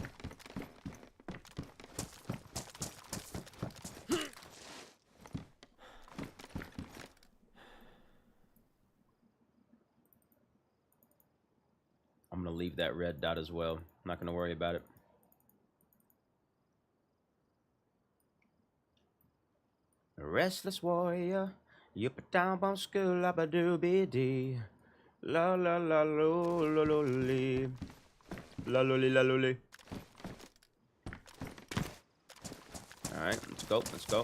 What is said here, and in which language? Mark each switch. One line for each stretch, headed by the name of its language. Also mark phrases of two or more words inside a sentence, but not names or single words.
English: I'm going to leave that red dot as well. I'm not going to worry about it. A restless warrior, you put down on school, la ba doo be dee. La la la lo lo lo li. La lo li la lo li. Alright, let's go, let's go.